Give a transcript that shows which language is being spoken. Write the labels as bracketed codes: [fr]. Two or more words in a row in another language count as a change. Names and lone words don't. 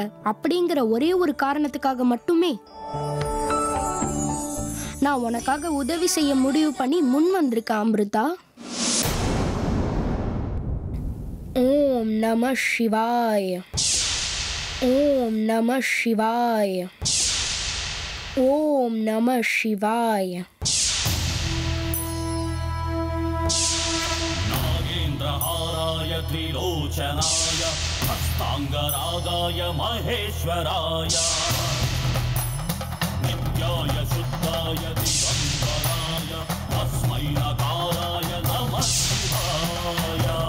[ta] அப்படிங்கிற ஒரே ஒரு காரணத்துக்காக மட்டுமே நான் உனக்காக உதவி செய்ய முடிவு பண்ணி முன் வந்திருக்கேன் அமிர்தா. [sa] ॐ नम शिवाय. ॐ नम शिवाय. ॐ नम शिवाय. नागेन्द्रहाराय त्रिलोचनाय हस्ताङ्गरागाय महेश्वराय नित्याय शुद्धाय दिगम्बराय तस्मै नकाराय नमः शिवाय